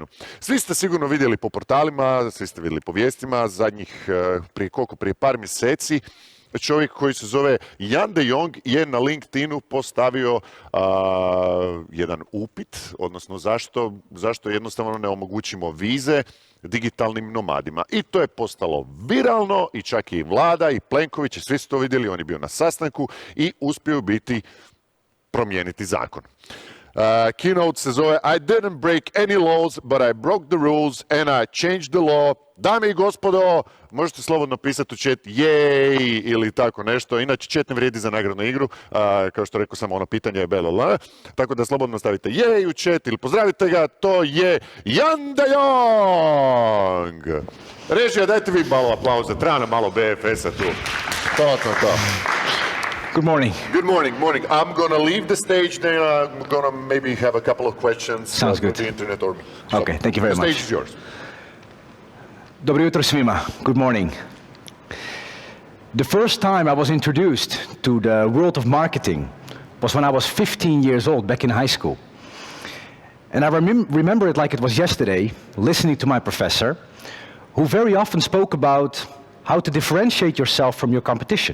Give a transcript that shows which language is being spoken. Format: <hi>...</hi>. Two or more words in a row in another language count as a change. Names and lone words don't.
<hr>Svi ste sigurno vidjeli po portalima, svi ste vidjeli po vijestima, zadnjih prije par mjeseci, čovjek koji se zove Jan de Jong je na LinkedInu postavio jedan upit, odnosno zašto jednostavno ne omogućimo vize digitalnim nomadima. I to je postalo viralno i čak i vlada i Plenković i svi su to vidjeli, on je bio na sastanku i uspio promijeniti zakon. Keynote se zove</hr> <en>I didn't break any laws, but I broke the rules and I changed the law.</en> <hr>Dame i gospodo, možete slobodno pisati u chat jej ili tako nešto. Inače, chat ne vrijedi za nagradnu igru. Kao što rekao sam, ono pitanje je belala. Tako da slobodno stavite jej u chat ili pozdravite ga. To je Jan de Jong. Režija, dajte vi malo aplauza. Treba nam malo BFS-a tu. To.</hr> <en>Good morning. Good morning. I'm going to leave the stage, then I'm going to maybe have a couple of questions. Sounds good. The internet or Okay, thank you very much. The stage is yours.</en> <hr>Dobro jutro svima.</hr> <en>Good morning. The first time I was introduced to the world of marketing was when I was 15 years old, back in high school. And I remember it like it was yesterday, listening to my professor, who very often spoke about how to differentiate yourself from your competition.</en>